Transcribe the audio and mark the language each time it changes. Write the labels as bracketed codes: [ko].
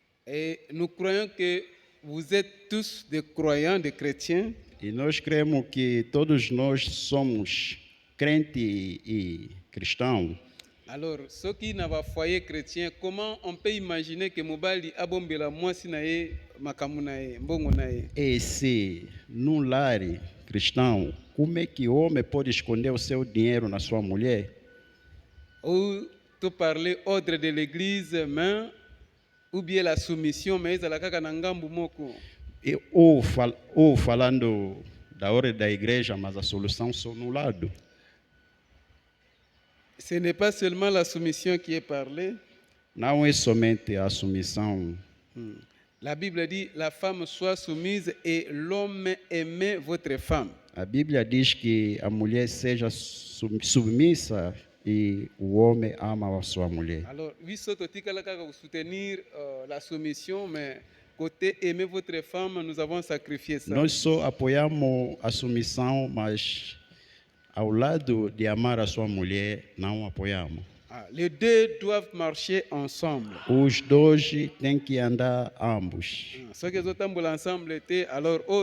[fr] Et nous croyons que vous êtes tous des croyants, des chrétiens. [pt] E nós cremos que todos nós somos crentes e cristãos. [fr] Alors, ceux qui n'ont pas foyer chrétien, comment on peut imaginer que [ln] mobali abombela mwasi na ye [fr] makamu na ye, mbongo na ye? [pt] E se num lar cristão, como é que o homem pode esconder o seu dinheiro na sua mulher? [fr] Ou tu parler ordre de l'église, mais ou bien la soumission, mais [ln] ezala kaka na ngambu moko. [pt] Ou falando da ordem da igreja, mas a solução só no lado. [fr] Ce n'est pas seulement la soumission qui est parlée. [pt] Não é somente a submissão. [fr] La Bible dit la femme soit soumise et l'homme aime votre femme. [pt] A Bíblia diz que a mulher seja submissa e o homem ama a sua mulher. [fr] Alors, oui, soutenir la soumission, mais côté aimer votre femme, nous avons sacrifié ça. [pt] Nós só apoiamos a submissão, mas ao lado de amar a sua mulher, não apoiamos. [fr] Les deux doivent marcher ensemble. [pt] Os dois têm que andar ambos. [fr] Ceux qui sont ensemble, alors,